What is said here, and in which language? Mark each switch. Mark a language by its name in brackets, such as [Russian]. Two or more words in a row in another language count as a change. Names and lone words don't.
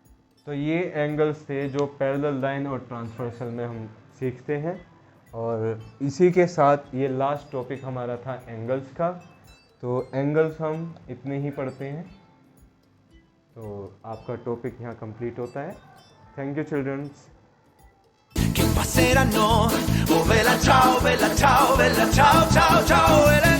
[Hindi] तो ये एंगल्स थे जो [English] parallel line [Hindi] और ट्रांसवर्सल में हम सीखते हैं, और इसी के साथ ये [English] last topic [Hindi] हमारा था एंगल्स का। तो एंगल्स हम इतने ही पढ़ते हैं। तो आपका टॉपिक यहाँ कंप्लीट होता है। [English] thank you childrens. [Italian] Che passeranno, oh bella ciao, ciao, ciao, ciao.